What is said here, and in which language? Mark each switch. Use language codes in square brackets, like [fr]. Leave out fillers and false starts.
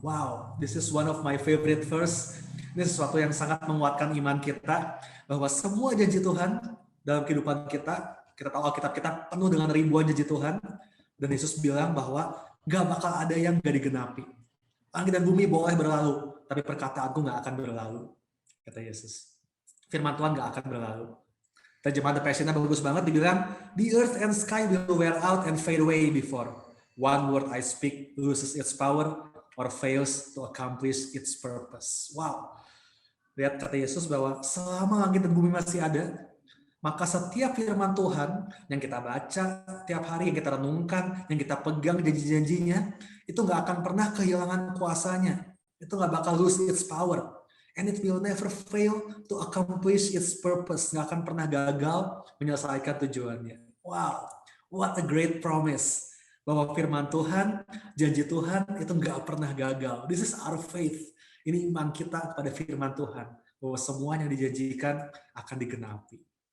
[en] Wow, this is one of my favorite verse. [id] Ini sesuatu yang sangat menguatkan iman kita, bahwa semua janji Tuhan dalam kehidupan kita tahu Alkitab kita penuh dengan ribuan janji Tuhan, dan Yesus bilang bahwa gak bakal ada yang gak digenapi. Langit dan bumi boleh berlalu, tapi perkataanku gak akan berlalu, kata Yesus. Firman Tuhan gak akan berlalu. Terjemahan The Passion-nya bagus banget, dibilang, [en] the earth and sky will wear out and fade away before one word I speak loses its power or fails to accomplish its purpose. Wow. [id] Lihat kata Yesus bahwa selama langit dan bumi masih ada, maka setiap firman Tuhan yang kita baca tiap hari, yang kita renungkan, yang kita pegang janji-janjinya, itu nggak akan pernah kehilangan kuasanya. Itu nggak bakal [en] lose its power. And it will never fail to accomplish its purpose. [id] Nggak akan pernah gagal menyelesaikan tujuannya. [en] Wow, what a great promise. [id] Bahwa firman Tuhan, janji Tuhan itu nggak pernah gagal. [en] This is our faith. [id] Ini iman kita kepada firman Tuhan. Bahwa semua yang dijanjikan akan digenapi.